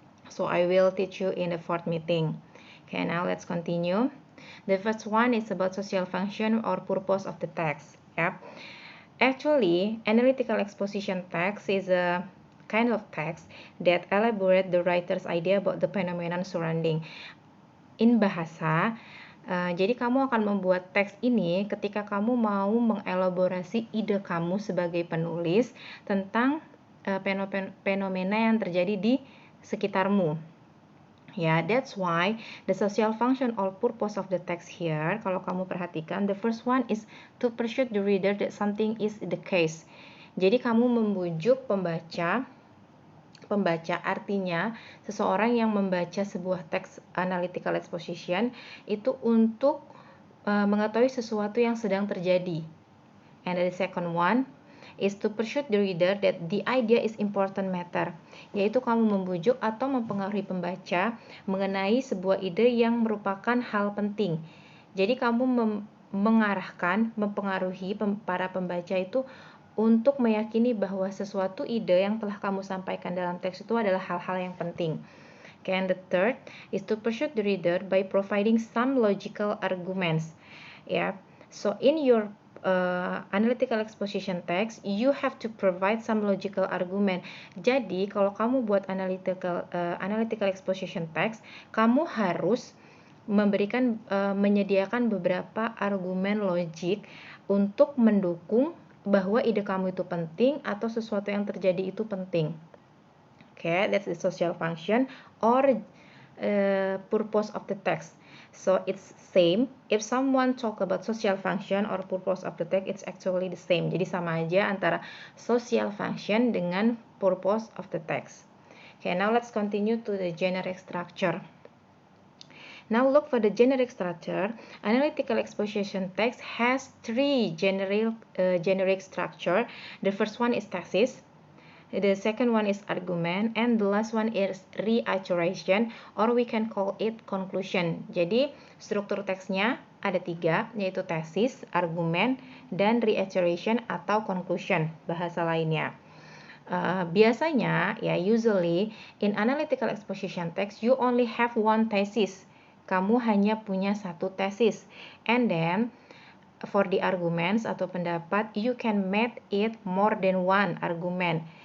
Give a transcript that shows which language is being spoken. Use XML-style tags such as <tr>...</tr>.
<en>So I will teach you in the 4th meeting. Okay, now let's continue. The first one is about social function or purpose of the text. Yep. Actually, analytical exposition text is a kind of text that elaborate the writer's idea about the phenomenon surrounding. In bahasa,</en> <id>Jadi kamu akan membuat teks ini ketika kamu mau mengelaborasi ide kamu sebagai penulis tentang fenomena yang terjadi di sekitarmu.</id> <en>Ya, that's why the social function or purpose of the text here,</en> <id>kalau kamu perhatikan,</id> <en>the first one is to persuade the reader that something is the case.</en> <id>Jadi kamu membujuk pembaca artinya seseorang yang membaca sebuah teks analytical exposition itu untuk mengetahui sesuatu yang sedang terjadi.</id> <en>And the second one is to persuade the reader that the idea is important matter,</en> <id>yaitu kamu membujuk atau mempengaruhi pembaca mengenai sebuah ide yang merupakan hal penting. Jadi kamu mengarahkan, mempengaruhi para pembaca itu untuk meyakini bahwa sesuatu ide yang telah kamu sampaikan dalam teks itu adalah hal-hal yang penting.</id> <en>Okay, and the third is to persuade the reader by providing some logical arguments. Yeah, so in your analytical exposition text, you have to provide some logical argument.</en> <id>Jadi kalau kamu buat analytical exposition text, kamu harus menyediakan beberapa argumen logik untuk mendukung bahwa ide kamu itu penting atau sesuatu yang terjadi itu penting.</id> <en>Okay, that's the social function or purpose of the text. So it's same. If someone talk about social function or purpose of the text, it's actually the same.</en> <id>Jadi sama aja antara social function dengan purpose of the text.</id> <en>Okay, now let's continue to the generic structure. Now look for the generic structure. Analytical exposition text has three generic structure. The first one is thesis. The second one is argument, and the last one is reiteration, or we can call it conclusion.</en> <id>Jadi struktur teksnya ada tiga, yaitu thesis, argument, dan reiteration atau conclusion bahasa lainnya. Biasanya ya</id> <en>usually in analytical exposition text you only have one thesis.</en> <id>Kamu hanya punya satu tesis,</id> <en>and then for the arguments</en> <id>atau pendapat,</id> <en>you can make it more than one argument.</en>